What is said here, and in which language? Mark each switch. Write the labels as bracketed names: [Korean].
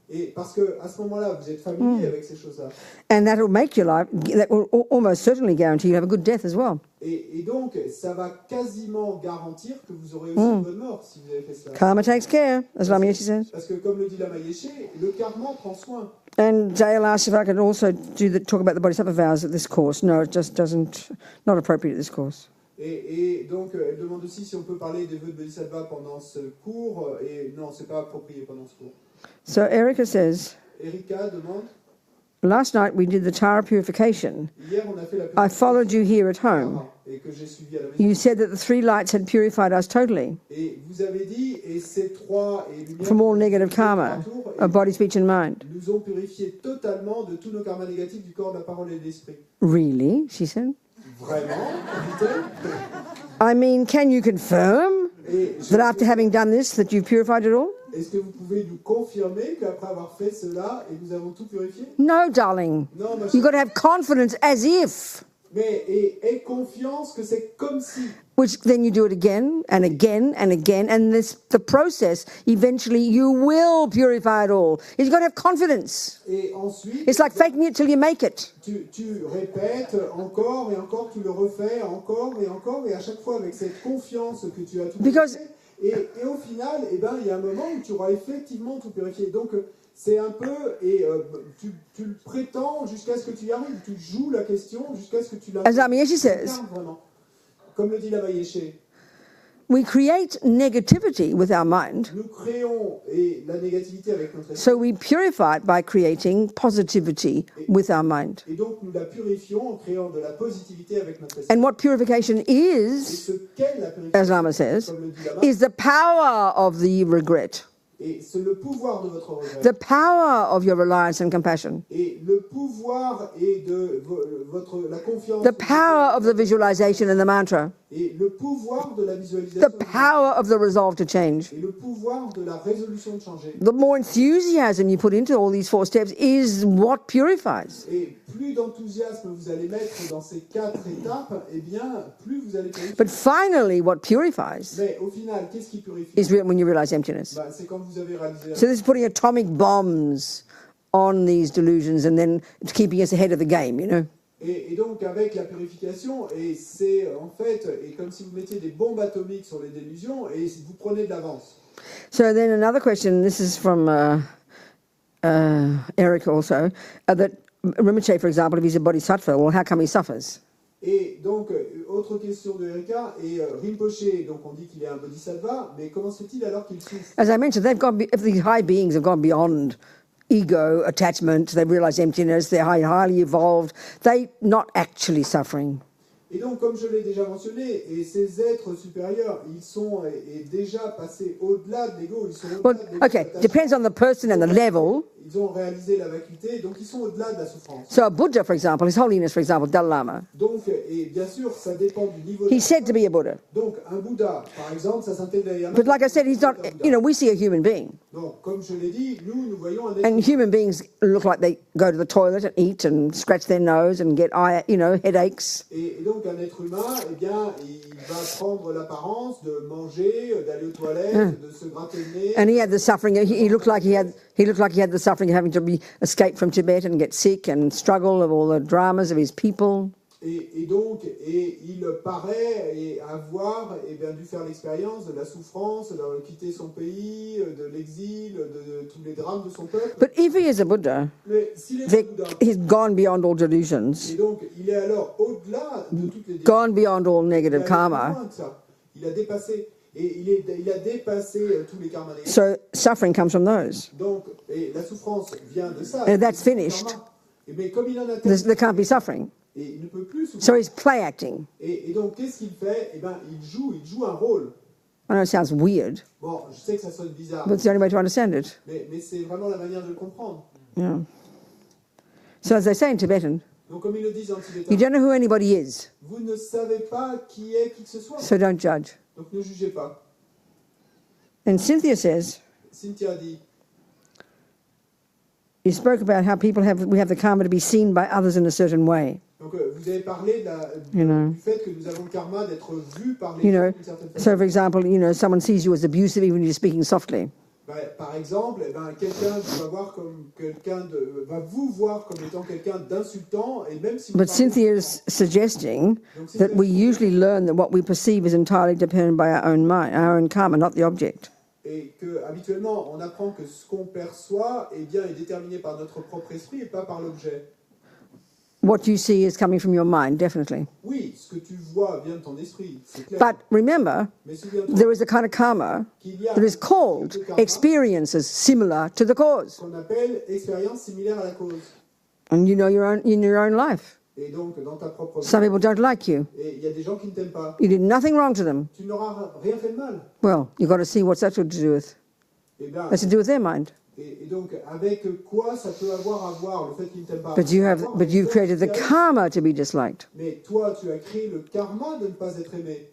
[French] Et parce que à ce moment-là, vous êtes familier avec ces choses-là. [English] And that will make your life, that will almost certainly guarantee you have a good death as well. [French] Et donc, ça va quasiment garantir que vous aurez aussi une bonne mort si vous avez fait cela. [English] Karma takes care, as Lama Yeshe says. [French] Parce que comme le dit Lama Yeshe, le karma prend soin. [English] And Dale asked if I could also talk about the bodhisattva vows at this course. No, it just not appropriate at this course. [French] Et donc, elle demande aussi si on peut parler des vœux de Bodhisattva pendant ce cours. Et non, c'est pas approprié pendant ce cours. [English] So Erica says, [French] Erika demande, [English] last night we did the Tara purification. [French] hier on a fait la [English] I followed you here at home. [French] et que j'ai suivi à la maison. [English] You said that the 3 lights had purified us totally [French] Et vous avez dit, et ces 3 lumières [English] from all negative karma of body, speech and mind. [French] nous ont purifié totalement de tous nos karmas négatifs du corps, de la parole et de l'esprit. [English] Really? She said. [French] Vraiment, dit-elle. [English] I mean, can you confirm [French] Et [English] that after having done this, that you've purified it all? [French] est-ce que vous pouvez nous confirmer qu'après avoir fait cela, et nous avons tout purifié? [English] No, darling. [French] Non, ma [English] You've [French] chérie. [English] got to have confidence as if, [French] Mais aie confiance que c'est comme si. [English] which then you do it again and again and again, and the process, eventually you will purify it all. You've got to have confidence. [French] Et ensuite, [English] It's like faking it till you make it. [French] tu répètes encore et encore, tu le refais encore, et à chaque fois avec cette confiance que tu as tout [English] Because- [French] purifié. Et au final, il y a un moment où tu auras effectivement tout purifié. Donc, c'est un peu, tu le prétends jusqu'à ce que tu y arrives. Tu joues la question jusqu'à ce que tu la [English] As Lama Yeshe says, [French] incarnes vraiment. Comme le dit Lama Yeshe, [English] we create negativity with our mind, [French] nous créons la négativité avec notre esprit. [English] so we purify it by creating positivity with our mind. [French] Et donc, nous la purifions en créant de la positivité avec notre esprit. [English] And what purification [French] Et [English] is, [French] ce qu'est la [English] as [French] purification, [English] Lama says, [French] comme le dit Lama, [English] is the power of the regret. [French] Et c'est le pouvoir de votre regret. [English] The power of your reliance and compassion. [French] Et le pouvoir et de la confiance. [English] The power of the visualization and the mantra. [French] Et le pouvoir de la visualisation. [English] The power of the resolve to change. [French] Et le pouvoir de la résolution de changer. [English] The more enthusiasm you put into all these 4 steps is what purifies. [French] Et plus d'enthousiasme vous allez mettre dans ces 4 étapes, eh bien, plus vous allez purifier. [English] But finally, what purifies [French] Mais au final, qu'est-ce qui purifie? [English] is when you realize emptiness. [French] Bah, c'est quand vous avez réalisé. [English] So this is putting atomic bombs on these delusions and then it's keeping us ahead of the game, you know. [French] Et donc avec la purification, et c'est en fait, et comme si vous mettiez des bombes atomiques sur les délusions, et vous prenez de l'avance. [English] So then another question, this is from Eric also, that Rinpoche, for example, if he's a bodhisattva, well, how come he suffers? [French] Et donc, autre question de Erika, et Rinpoche, donc on dit qu'il est un bodhisattva, mais comment se fait-il alors qu'il souffre? [English] As I mentioned, if these high beings have gone beyond ego, attachment, they've realized emptiness, they're highly evolved, they're not actually suffering. [French] Et donc, comme je l'ai déjà mentionné, et ces êtres supérieurs, ils sont déjà passés au-delà de l'ego, ils sont au-delà de l'ego. [English] Okay, depends on the person and the level. [French] Ils ont réalisé la vacuité, donc ils sont au-delà de la souffrance. [English] So a Buddha, for example, His Holiness, for example, Dalai Lama, [French] Donc, et bien sûr, ça dépend du niveau. [English] he's said to be a Buddha. [French] Donc, un Bouddha, par exemple, ça s'intègre Dalai Lama. [English] But like I said, he's not, you know, we see a human being. [French] Donc, comme je l'ai dit, nous voyons un être. [English] And human beings look like they go to the toilet and eat and scratch their nose and get, headaches. [French] Et donc, un être humain, eh bien, il va prendre l'apparence de manger, d'aller aux toilettes, de se gratter le nez. [English] And he had the suffering. He looked like he had the suffering of having to escape from Tibet and get sick and struggle of all the dramas of his people. [French] Et donc, il paraît avoir dû faire l'expérience de la souffrance, de quitter son pays, de l'exil, de tous les drames de son peuple. [English] But if he is a Buddha, [French] Mais s'il est un Bouddha, [English] he's gone beyond all delusions, [French] et donc il est alors au-delà de toutes les [English] gone beyond all [French] il [English] negative [French] est allé [English] karma. [French] plus loin que ça. Il a dépassé. Et il a dépassé tous les karmas négatifs. [English] So suffering comes from those. [French] Donc, et la souffrance vient de ça. [English] And that's finished. [French] Mais comme il en a [English] There can't be suffering. [French] et il ne peut plus souffrir. [English] So he's play acting. [French] Et donc, qu'est-ce qu'il fait? Eh ben, il joue un rôle. [English] I know it sounds weird, [French] Bon, je sais que ça sonne bizarre, [English] but it's the only way to understand it. [French] mais c'est vraiment la manière de le comprendre. [English] Yeah. So as they say in Tibetan, [French] Donc, comme ils le disent en [English] you [French] tibétain, [English] don't know who anybody is, [French] vous ne savez pas qui est qui que ce soit. [English] so don't judge. [French] Donc, ne jugez pas. [English] And Cynthia says, [French] Cynthia dit, [English] you spoke about how we have the karma to be seen by others in a certain way. [French] donc vous avez parlé du fait que nous avons le karma d'être vus par les [English] You [French] gens [English] know, [French] d'une certaine façon. [English] so for example, someone sees you as abusive even when you're speaking softly. [French] Par exemple, quelqu'un va vous voir comme étant quelqu'un d'insultant, et même si vous [English] But [French] parlez- [English] Cynthia is suggesting that we usually learn that what we perceive is entirely dependent by our own mind, our own karma, not the object. [French] et que habituellement on apprend que ce qu'on perçoit est déterminé par notre propre esprit et pas par l'objet. [English] What you see is coming from your mind, definitely. [French] Oui, ce que tu vois vient de ton esprit, c'est clair. [English] But remember, [French] Mais souviens-toi [English] there is a kind of karma [French] qu'il y a [English] that is called [French] ce karma [English] experiences similar to the cause. [French] qu'on appelle expérience similaire à la cause. [English] And you know in your own life. [French] Et donc dans ta propre vie, [English] Some people don't like you. [French] et il y a des gens qui ne t'aiment pas. [English] You did nothing wrong to them. [French] Tu n'auras rien fait de mal. [English] Well, you've got to see what's that to do with. [French] Eh bien, [English] That's to do with their mind. [French] et donc avec quoi ça peut avoir à voir le fait qu'ils ne t'aiment pas? [English] But you've created the karma to be disliked. [French] Mais toi, tu as créé le karma de ne pas être aimé.